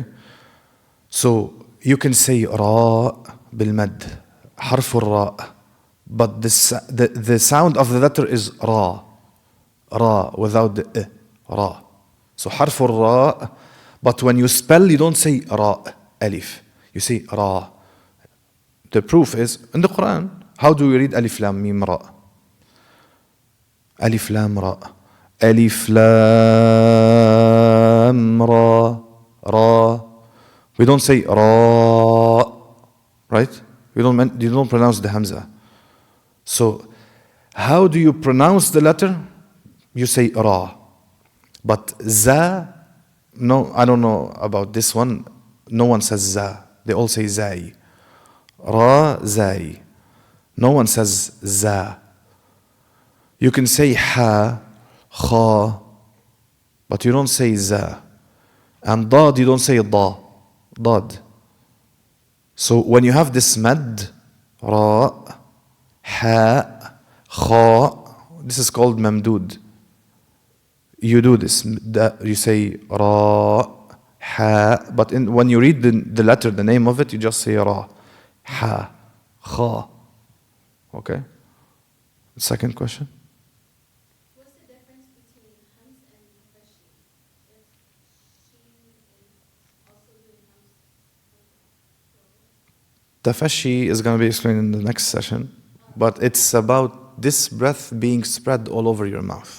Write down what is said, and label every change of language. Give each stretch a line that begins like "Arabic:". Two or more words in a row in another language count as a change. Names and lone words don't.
English: So you can say
Arabic: راء بالمد, حرف الراء,
English: but the sound of the letter is ra. Ra without the ra. So
Arabic: حرف الراء,
English: but when you spell, you don't say ra, alif. You say ra. The proof is in the Quran. How do we read
Arabic: ألف لام ميم راء? ألف لام راء. ألف لام راء.
English: Ra. We don't say ra. Right? You don't pronounce the hamza. So how do you pronounce the letter? You say ra. But za, no, I don't know about this one. No one says za. They all say zai. Ra, zai. No one says za. You can say ha, kha, but you don't say za. And dad, you don't say da, dad. So when you have this mad, ra, ha, kha, this is called mamdud. You do this. You say ra, ha, but when you read the letter, the name of it, you just say ra, ha, kha. Okay? Second question? What's the difference between hams and tafashi? If she is also doing hams. Tafashi is going to be explained in the next session, but it's about this breath being spread all over your mouth.